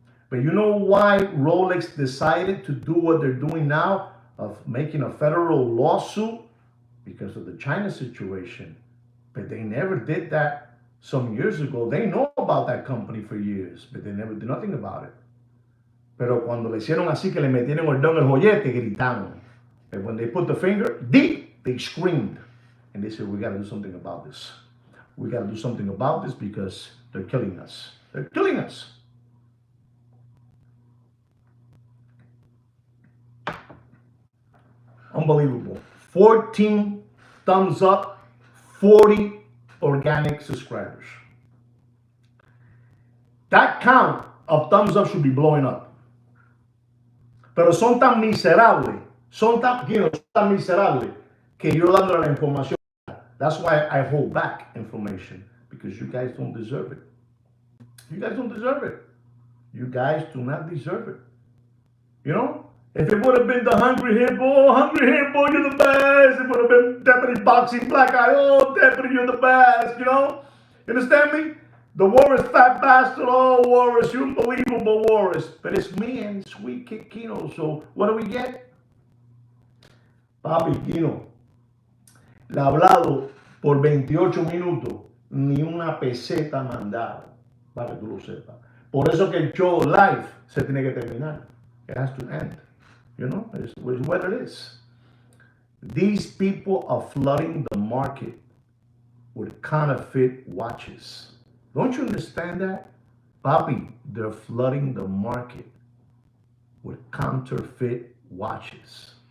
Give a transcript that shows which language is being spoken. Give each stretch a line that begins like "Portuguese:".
English: But you know why Rolex decided to do what they're doing now of making a federal lawsuit? Because of the China situation. But they never did that some years ago. They know about that company for years, but they never did nothing about it.
Spanish: Pero cuando le hicieron así que le metieron el dedo en el joyete, gritaron.
English: But when they put the finger deep, they screamed. And they said, we got to do something about this. We got to do something about this because they're killing us. They're killing us. Unbelievable. 14 thumbs up, 40 organic subscribers. That count of thumbs up should be blowing up.
Spanish: Pero son tan miserables, son tan miserables que yo dando la información.
English: That's why I hold back information, because you guys don't deserve it. You guys don't deserve it. You guys do not deserve it. You know? If it would have been the Hungry Hippo, you're the best. It would have been Deputy Boxing Black Eye, oh, Deputy, you're the best, you know? You understand me? The Walrus Fat Bastard, oh, Walrus, you unbelievable Walrus. But it's me and Sweet Kid Kino, so what do we get?
Spanish: Papi Kino, le ha hablado por 28 minutos, ni una peseta mandado, para que tú lo sepas. Por eso que el show live se tiene que terminar.
English: It has to end. You know, it's what it is. These people are flooding the market with counterfeit watches. Don't you understand that? Papi, they're flooding the market with counterfeit watches.